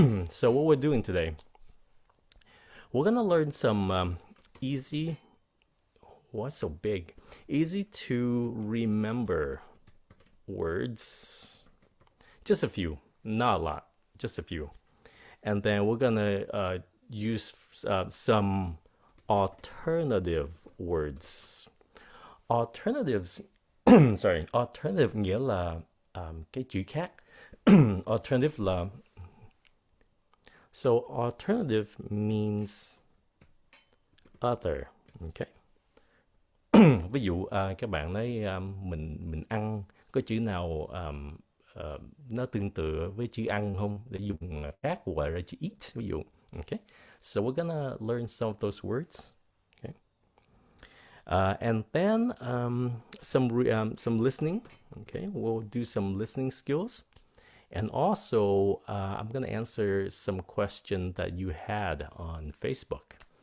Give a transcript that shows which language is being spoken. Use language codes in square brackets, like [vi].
[en] So what we're doing today, we're gonna learn some easy. What's so big? Easy to remember words. Just a few, not a lot, just a few. And then we're gonna use some alternative words. Alternatives, sorry, [vi] alternative nghĩa là cái chữ khác. [en] Alternative là, so alternative means other, okay? [vi] Ví dụ các bạn nói mình ăn có chữ nào nó tương tự với chữ ăn không để dùng khác gọi là chữ eat ví dụ. Okay. [en] So we're gonna learn some of those words. Okay. And then some listening. Okay, we'll do some listening skills. And also, I'm going to answer some question that you had on Facebook.